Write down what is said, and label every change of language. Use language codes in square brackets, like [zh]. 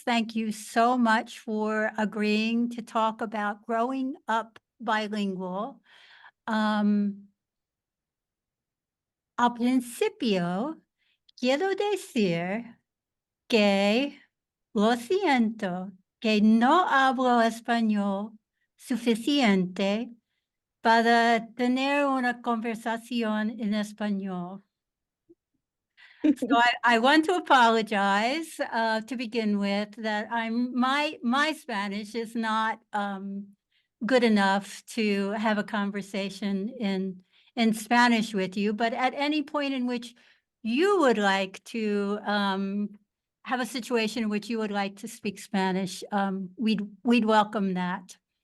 [en] Thank you so much for agreeing to talk about growing up bilingual. [es] Al principio, quiero decir que lo siento que no hablo español suficiente para tener una conversación en español. [en] So I want to apologize to begin with that my Spanish is not good enough to have a conversation in Spanish with you, but at any point in which you would like to have a situation in which you would like to speak Spanish, we'd welcome that.